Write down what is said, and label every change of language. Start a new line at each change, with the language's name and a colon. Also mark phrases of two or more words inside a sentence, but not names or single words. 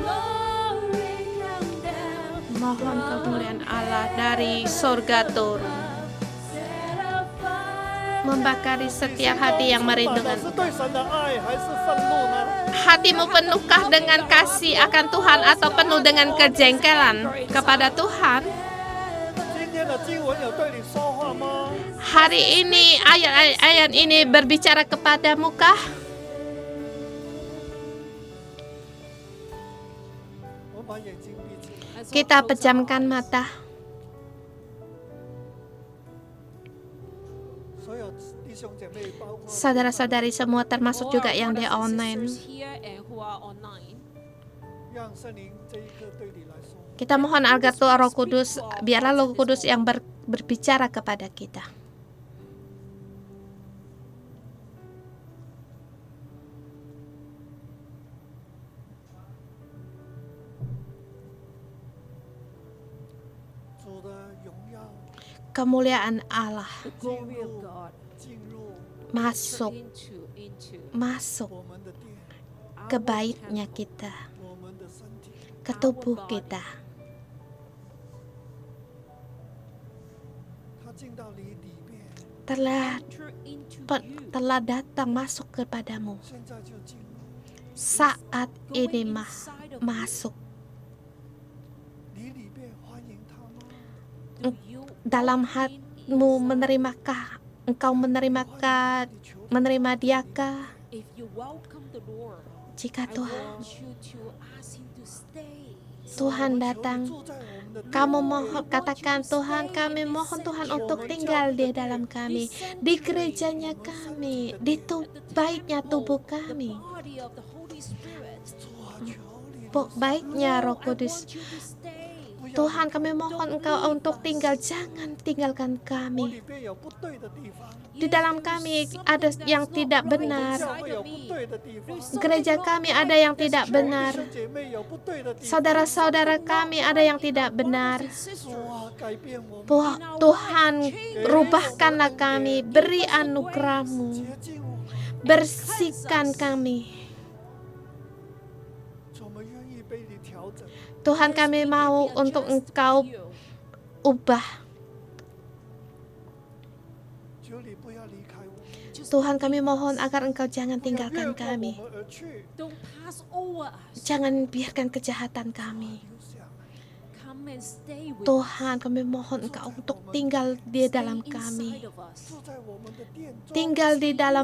English: Glory come down.
Indonesian: Mohon kemuliaan Allah dari sorga turun,
English: Set a fire.
Indonesian: membakari setiap hati yang
Chinese: 满的
Indonesian: merindukan.
Chinese: 是对神的爱还是愤怒呢？
Indonesian: Hatimu penuhkah dengan kasih akan Tuhan atau penuh dengan kejengkelan kepada Tuhan?
Chinese: 今天的经文有对你说话吗？
Indonesian: Hari ini ayat-ayat ini berbicara kepadamu kah?
Chinese: 我把眼睛闭起来。
Indonesian: Kita pejamkan mata.
Chinese: 所有弟兄姐妹，包括
Indonesian: Saudara-saudari semua termasuk juga yang di
English: All our online. sisters here and who are online.
Chinese: 让圣灵这一刻对你来说，
Indonesian: Kita mohon agar Tuhan Roh Kudus, biarlah Roh Kudus yang berbicara kepada kita. Kemuliaan Allah
English: The glory of God
Chinese: 进入
Indonesian: masuk masuk
Chinese: 我们的殿，
Indonesian: ke baitnya kita,
Chinese: 我们的身体，
Indonesian: ke tubuh kita.
Chinese: 它进到你里面，
Indonesian: telah datang masuk kepadamu.
Chinese: 现在就进入
Indonesian: Saat ini masuk
Chinese: 你里面，欢迎他吗？
Indonesian: dalam hatimu. Menerimakah engkau menerima diakah?
English: If you welcome the Lord,
Indonesian: Jika
English: I
Indonesian: Tuhan
English: want you to ask Him to stay.
Indonesian: Tuhan
Chinese: 求你
Indonesian: datang,
Chinese: 住在我们的殿，
Indonesian: kamu mohon, katakan Tuhan, kami mohon Tuhan untuk tinggal di dalam kami, di gerejanya kami, di baitnya tubuh kami,
English: Body of the Holy Spirit.
Chinese: 主啊，求你
Indonesian: baitnya Roh
English: I
Indonesian: Kudus.
English: want you to stay.
Indonesian: Tuhan, kami mohon Engkau untuk tinggal, jangan tinggalkan
Chinese: 我
Indonesian: kami.
Chinese: 里面有不对的地方，
Indonesian: Di dalam kami ada yang tidak benar.
Chinese: 教会有不对的地方，
Indonesian: Gereja kami ada yang tidak
Chinese: 弟
Indonesian: benar.
Chinese: 兄姐妹有不对的地方，
Indonesian: Saudara-saudara kami ada yang tidak benar.
Chinese: 主啊，改变我们，
Indonesian: Tuhan, rubahkanlah kami, beri anugerah-Mu,
Chinese: 洁净我们，
Indonesian: bersihkan kami.
Chinese: 主，我们愿意被你调整，
Indonesian: Tuhan, kami mau untuk Engkau ubah.
Chinese: 求你不要离开我们，
Indonesian: Tuhan, kami mohon agar Engkau jangan
Chinese: 不要越
Indonesian: tinggalkan
Chinese: 过我
Indonesian: kami.
Chinese: 们而去，
English: Don't pass over us.
Indonesian: Jangan biarkan kejahatan kami.
Chinese: 留下来，
English: Come and stay with us.
Indonesian: Tuhan, kami mohon Engkau untuk tinggal di dalam
English: Stay
Indonesian: kami.
English: inside of us.
Chinese: 住在我们的殿中，
Indonesian: Tinggal di dalam